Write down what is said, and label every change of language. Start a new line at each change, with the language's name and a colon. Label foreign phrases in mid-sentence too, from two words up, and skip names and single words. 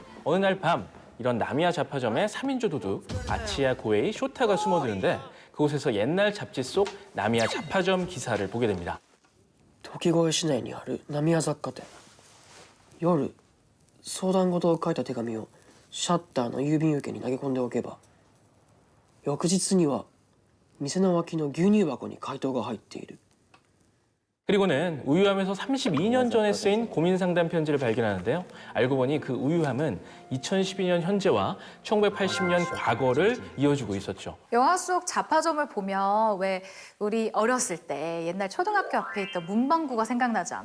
Korean: 어느 날 밤 이런 나미야 자파점에 3인조 도둑 아치야 고에이 쇼타가 숨어드는데 그곳에서 옛날 잡지 속 나미야 자파점 기사를 보게 됩니다.
Japanese: 도끼고에 市内にあるナミヤ雑貨店。夜相談事を書いた手紙をシャッターの郵便受けに投げ込んでおけば、翌日には店の脇の牛乳箱に回答が入っている。
Korean: 그리고는 우유함에서 32년 전에 쓰인 고민 상담 편지를 발견하는데요. 알고 보니 그 우유함은 2012년 현재와 1980년 과거를 이어주고 있었죠. 영화 속 자파점을 보면 왜 우리 어렸을 때 옛날 초등학교 앞에 있던 문방구가 생각나지 않아요?